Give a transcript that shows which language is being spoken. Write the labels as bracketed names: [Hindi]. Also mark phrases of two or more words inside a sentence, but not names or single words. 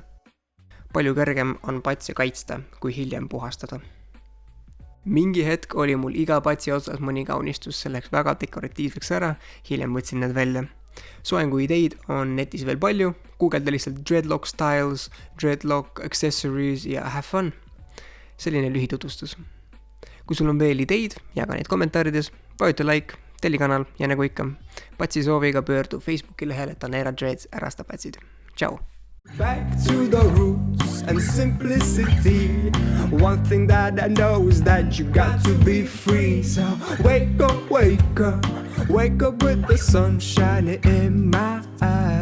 [Estonian] Palju kergem on patsi kaitsta, kui hiljem puhastada. Mingi hetk oli mul iga patsi otsas mõni kaunistus, selleks väga dekoratiivseks ära, hiljem võtsin need välja. Soengu ideid on netis veel palju, guugelda lihtsalt [English] dreadlock styles, dreadlock accessories [Estonian] ja [English] have fun. [Estonian] Selline lühitutvustus. Kui sul on veel ideid, jaga neid kommentaarides, vajuta like, telli kanal ja nagu ikka, patsi sooviga pöördu Facebooki lehele Tanera Dreads Rastapatsid. Tšau! [English] Back to the roots and simplicity. One thing that I know is that you got to be free. So wake up, wake up, wake up with the sun shining in my eyes.